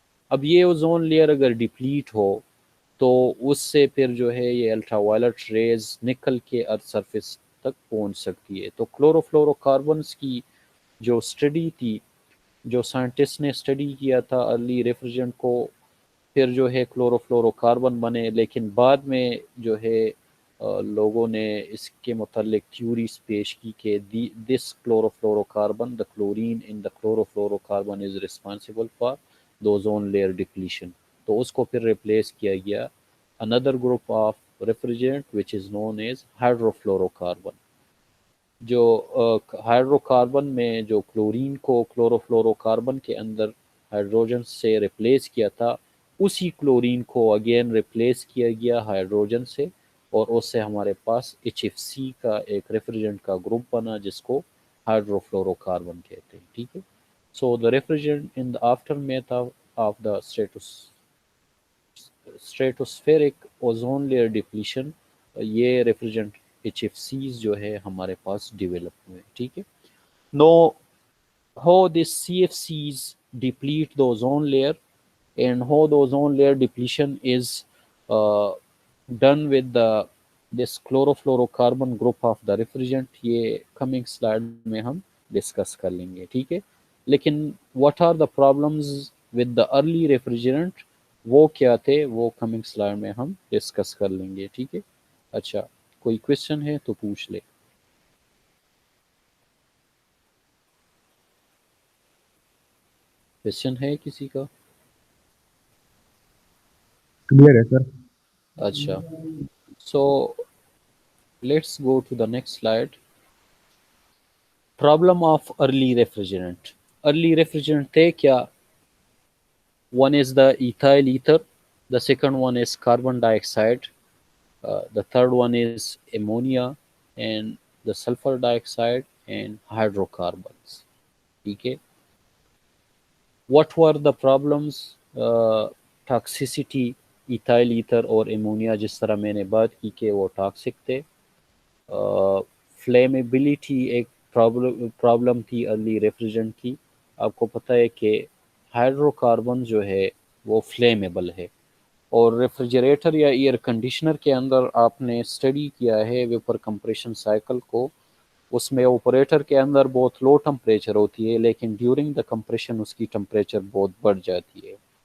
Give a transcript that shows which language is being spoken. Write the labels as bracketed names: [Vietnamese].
[Urdu] اب یہ ozone layer اگر ڈپلیٹ ہو تو اس سے پھر جو ہے یہ الٹرا وائلٹ ریز نکل کے ارتھ سرفیس تک پہنچ سکتی ہے۔ تو کلوروفلورو کاربنز کی جو اسٹڈی تھی، جو سائنٹسٹ نے اسٹڈی کیا تھا ارلی ریفریجرنٹ کو، پھر جو ہے کلوروفلورو کاربن بنے، لیکن بعد میں جو ہے لوگوں نے اس کے متعلق تھیوریز پیش کی کہ [English] This chlorocarbon the chlorine in the chlorocarbon is responsible for the ozone layer depletion. [Urdu] تو اس کو پھر ریپلیس کیا گیا [English] another group of refrigerant which is known as hydrofluorocarbon. [Urdu] جو ہائیڈرو کاربن میں جو کلورین کو کلورو کاربن کے اندر ہائیڈروجن سے ریپلیس کیا تھا، اسی کلورین کو اگین ریپلیس کیا گیا ہائیڈروجن سے، اور اس سے ہمارے پاس HFC کا ایک ریفریجرنٹ کا گروپ بنا جس کو ہائیڈرو کاربن کہتے ہیں. ٹھیک ہے. [English] so the refrigerant in the aftermath of the stratospheric ozone layer depletion, [Urdu] یہ ریفریجرنٹ HFCs جو ہے ہمارے پاس ڈیولپ ہوئے. ٹھیک ہے. [English] now how these CFCs deplete the ozone layer and how the ozone layer depletion is uh, done with the this chlorofluorocarbon group of the refrigerant، یہ coming slide [Urdu] میں ہم ڈسکس کر لیں گے. ٹھیک ہے. لیکن [English] what are the problems with the early refrigerant، [Urdu] وہ کیا تھے وہ coming slide میں ہم ڈسکس کر لیں گے. ٹھیک ہے. اچھا، کوئی کوشچن ہے تو پوچھ لے. کوشچن ہے کسی کا؟ Clear ہے sir. اچھا. [English] So let's go to the next slide. Problem of early refrigerant. Early refrigerant [Urdu] تھے کیا؟ [English] One is the ethyl ether, the second one is carbon dioxide, the third one is ammonia, and the sulfur dioxide and hydrocarbons. [Urdu] ٹھیک ہے. [English] What were the problems? [Urdu] Toxicity, ethyl ether اور ammonia جس طرح میں نے بات کی کہ وہ ٹاکسک تھے. فلیمیبلٹی ایک پرابلم تھی ارلی ریفریجرنٹ کی. آپ کو پتہ ہے کہ ہائیڈرو کاربن جو ہے وہ فلیمیبل ہے، اور ریفریجریٹر یا ایئر کنڈیشنر کے اندر آپ نے اسٹڈی کیا ہے ویپر کمپریشن سائیکل کو، اس میں آپریٹر کے اندر بہت لو ٹمپریچر ہوتی ہے لیکن [English] during the compression [Urdu] اس کی ٹمپریچر بہت بڑھ جاتی ہے.